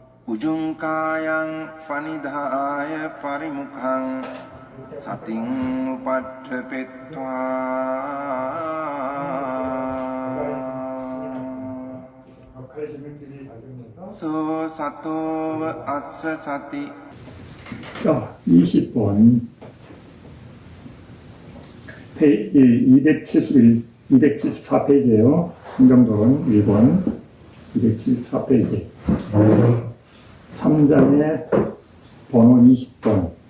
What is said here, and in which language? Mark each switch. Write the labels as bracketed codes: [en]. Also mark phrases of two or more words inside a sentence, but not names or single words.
[pi] උජුංකායං පනිදාය පරිමුඛං සතින් උපට්ඨපෙත්වා සෝ සතෝව අස්ස සති. [ko] 자, 20번 페이지 271, 274페이지에요. 행정도론 1번 274페이지 3장의 번호 20번.